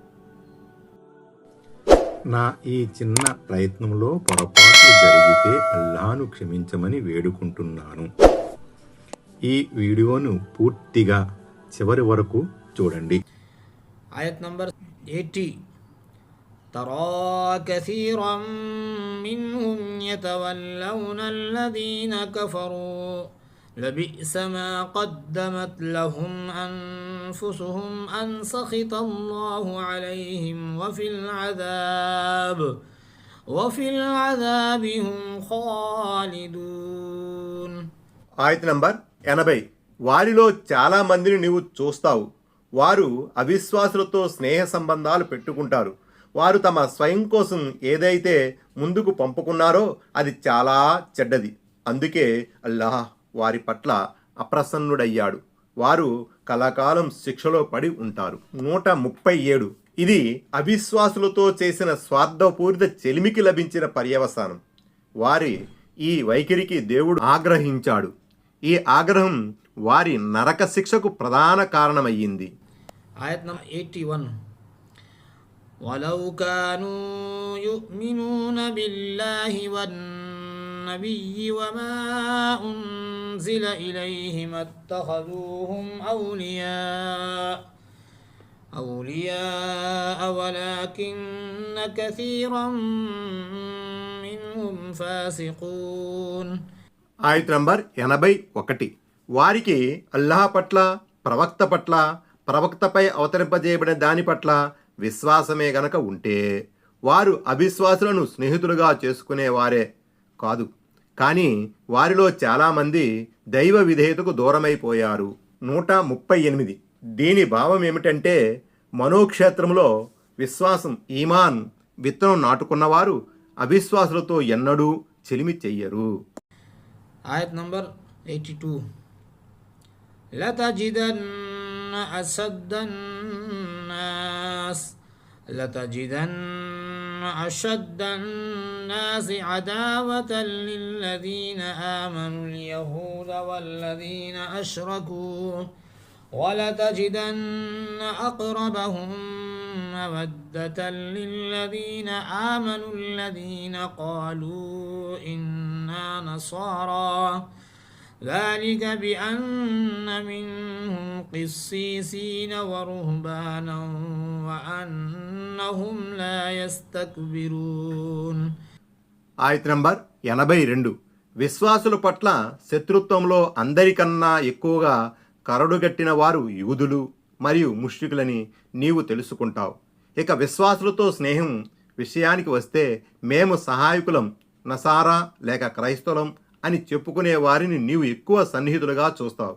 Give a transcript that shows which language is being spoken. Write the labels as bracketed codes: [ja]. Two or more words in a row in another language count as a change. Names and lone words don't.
[te] నా ఈ చిన్న ప్రయత్నంలో పొరపాట్లు జరిగితే అల్లాహ్ను క్షమించమని వేడుకుంటున్నాను. ఈ వీడియోను పూర్తిగా చివరి వరకు చూడండి. ఆయత్ నంబర్ 80. [ar] ترى كثيرا منهم يتولون الذين كفروا لبئس ما قدمت لهم أنفسهم أن سخط الله عليهم وفي العذاب هم خالدون. [te] ఆయత్ నంబర్ 80. వారిలో చాలా మందిని నీవు చూస్తావు, వారు అవిశ్వాసులతో స్నేహ సంబంధాలు పెట్టుకుంటారు. వారు తమ స్వయం కోసం ఏదైతే ముందుకు పంపుకున్నారో అది చాలా చెడ్డది. అందుకే అల్లాహ్ వారి పట్ల అప్రసన్నుడయ్యాడు. వారు కలకాలం శిక్షలో పడి ఉంటారు. 137. ఇది అవిశ్వాసులతో చేసిన స్వార్థపూరిత చెలిమికి లభించిన పర్యవసానం. వారి ఈ వైఖరికి దేవుడు ఆగ్రహించాడు. ఈ ఆగ్రహం వారి నరక శిక్షకు ప్రధాన కారణమయ్యింది. ఆయత్ నంబర్ 81. [ar] ولو كانوا يؤمنون بالله والنبي وما أنزل إليهم اتخذوهم أولياء ولكن كثيرا منهم فاسقون. [te] ఆయత్ నంబర్ 81. వారికి అల్లాహ్ పట్ల, ప్రవక్త పట్ల, ప్రవక్తపై అవతరింపజేయబడిన దాని పట్ల విశ్వాసమే గనక ఉంటే వారు అవిశ్వాసులను స్నేహితులుగా చేసుకునేవారే కాదు. కానీ వారిలో చాలామంది దైవ విధేయతకు దూరమైపోయారు. 138. దీని భావం ఏమిటంటే మనోక్షేత్రంలో విశ్వాసం, ఈమాన్ విత్తనం నాటుకున్నవారు అవిశ్వాసులతో ఎన్నడూ చెలిమి చెయ్యరు. ఆయత్ నంబర్ 82. [ar] لتجدن أشد الناس عداوة للذين آمنوا اليهود والذين أشركوا ولتجدن أقربهم مودة للذين آمنوا الذين قالوا إنا نصارى ذلك بأن منهم قسيسين ورهبانا وأنهم لا يستكبرون. [te] ఆయత్ నంబర్ 82. విశ్వాసుల పట్ల శత్రుత్వంలో అందరికన్నా ఎక్కువగా కరడుగట్టిన వారు యూదులు మరియు ముష్రికులని నీవు తెలుసుకుంటావు. ఇక విశ్వాసులతో స్నేహం విషయానికి వస్తే మేము సహాయకులం, నసారా లేక క్రైస్తవులం అని చెప్పుకునే వారిని నీవు ఎక్కువ సన్నిహితులుగా చూస్తావు.